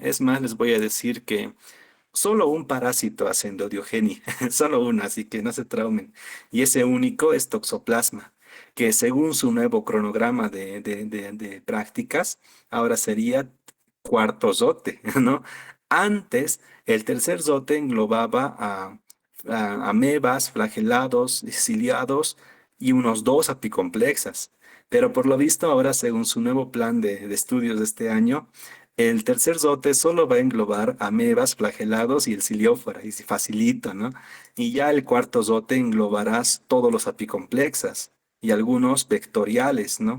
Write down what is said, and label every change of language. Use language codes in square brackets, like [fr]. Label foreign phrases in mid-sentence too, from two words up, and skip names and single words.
[es] Es más, les voy a decir que solo un parásito hace endodiogenia, solo uno, así que no se traumen. Y ese único es Toxoplasma, que según su nuevo cronograma de prácticas, ahora sería cuarto zote, ¿no? Antes, el tercer zote englobaba a amebas, flagelados, ciliados y unos dos apicomplexas. Pero por lo visto ahora, según su nuevo plan de estudios de este año, el tercer zote solo va a englobar amebas, flagelados y el ciliófora, y facilito, ¿no? Y ya el cuarto zote englobarás todos los apicomplexas y algunos vectoriales, ¿no?